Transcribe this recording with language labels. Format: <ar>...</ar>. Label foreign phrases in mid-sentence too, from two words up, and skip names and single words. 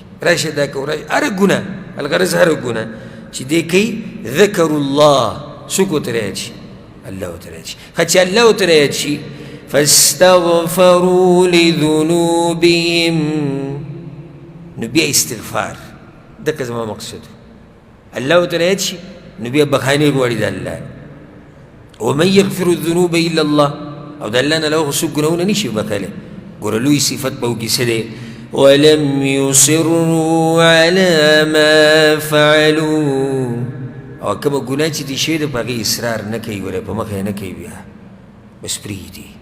<ps>راشه دا کوه، راشه هره ګناه، الغرض هره ګناه چې دی کوي</ps> <ar>ذکروا الله،</ar> <ps>څوک ورته رایاد شي؟ الله ورته رایاد شي. ښه چې الله ورته رایاد شي</ps> <ar>فاستغفروا لذنوبهم،</ar> <ps>نو بیا استغفار، دکه زما مقصد. الله ورته رایاد شي نو بیا بخښنې غواړي د الله.</ps> <ar>ومن یغفر الذنوب الا الله،</ar> <ps>او د الله نه له هغه څوک ګناهونه نه شي بخښلی. ګوره لوی صفت به وکړي څه دی؟</ps> <ar>ولم يصروا على ما فعلوا</ar> <ps>او کومه ګناه چې دي شوې ده په هغې اصرار نه کوي ولې په مخه یې نه کوي بیا بس پرېږدي</ps>